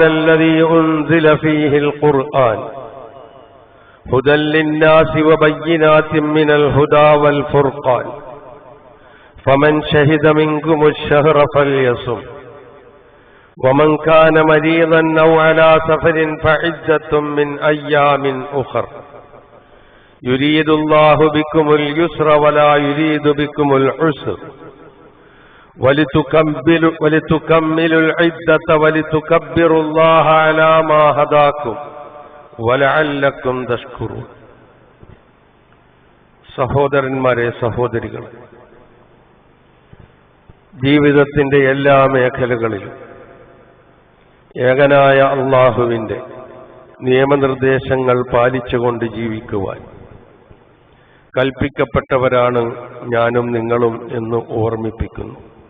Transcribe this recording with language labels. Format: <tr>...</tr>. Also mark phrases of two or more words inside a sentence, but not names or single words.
<ar>الذي أنزل فيه القرآن هدى للناس وبينات من الهدى والفرقان فمن شهد منكم الشهر فليصم ومن كان مريضا أو على سفر فعدة من أيام أخر يريد الله بكم اليسر ولا يريد بكم العسر ولتكملوا العدة ولتكبروا الله على ما هداكم ولعلكم تشكرون</ar> <ml>സഹോദരന്മാരെ സഹോദരികൾ, ജീവിതത്തിന്റെ എല്ലാ മേഖലകളിലും ഏകനായ അല്ലാഹുവിന്റെ നിയമനിർദ്ദേശങ്ങൾ പാലിച്ചുകൊണ്ട് ജീവിക്കുവാൻ കൽപ്പിക്കപ്പെട്ടവരാണ് ഞാനും നിങ്ങളും എന്ന് ഓർമ്മിപ്പിക്കുന്നു.</ml>